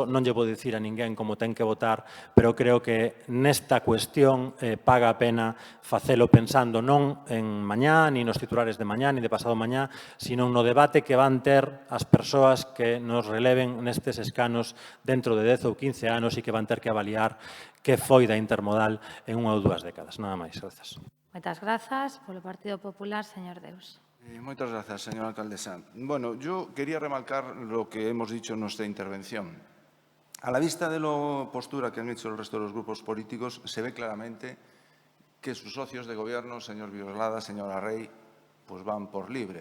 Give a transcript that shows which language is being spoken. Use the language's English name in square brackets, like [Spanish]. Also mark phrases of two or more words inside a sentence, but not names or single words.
[Galician] Non lle vou dicir a ninguén como ten que votar, pero creo que nesta cuestión paga a pena facelo pensando non en mañá, ni nos titulares de mañá, ni de pasado mañá, sino no debate que van ter as persoas que nos releven nestes escanos dentro de 10 ou 15 anos e que van ter que avaliar que foi da intermodal en 1 ou 2 décadas. Nada máis. Grazas. Moitas grazas. Polo Partido Popular, señor Deus. [Spanish] Muchas gracias, señora alcaldesa. Bueno, yo quería remarcar lo que hemos dicho en nuestra intervención. A la vista de la postura que han hecho el resto de los grupos políticos, se ve claramente que sus socios de gobierno, señor Viroslada, señora Rey, pues van por libre.